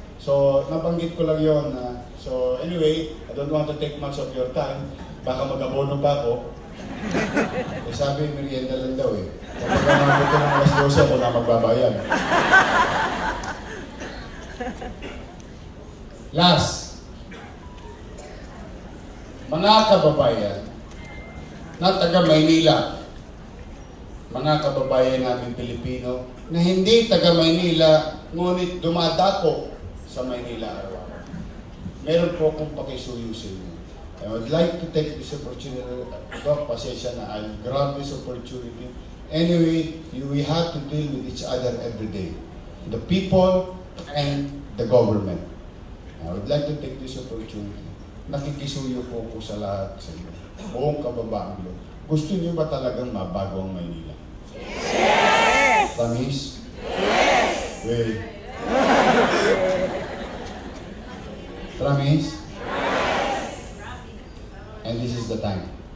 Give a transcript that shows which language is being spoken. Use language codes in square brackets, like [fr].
[en] So, [tl] nabanggit ko lang yun. [en] So, anyway, I don't want to take much of your time. [tl] Baka mag-abono pa ako. Sabi, merienda lang daw eh. Kapag namabot ko ng alas 12, ako na magbabayan. Last, mga kababayan na taga Maynila, mga kababayan namin Pilipino na hindi taga Maynila, ngunit dumadako sa Maynila araw-araw. Meron po akong pakisuyo sa inyo. [en] I would like to take this opportunity, [tl] pasensya na, [en] I'll grab this opportunity. Anyway, we have to deal with each other every day. The people and the government. I would like to take this opportunity. [tl] Nakikisuyo po ko sa lahat sa inyo. Buong kababaang lo. Gusto niyo ba talagang mabago ang Maynila? [en] Yes! Promise? Yes! Well, promise? Yes! And this is the time.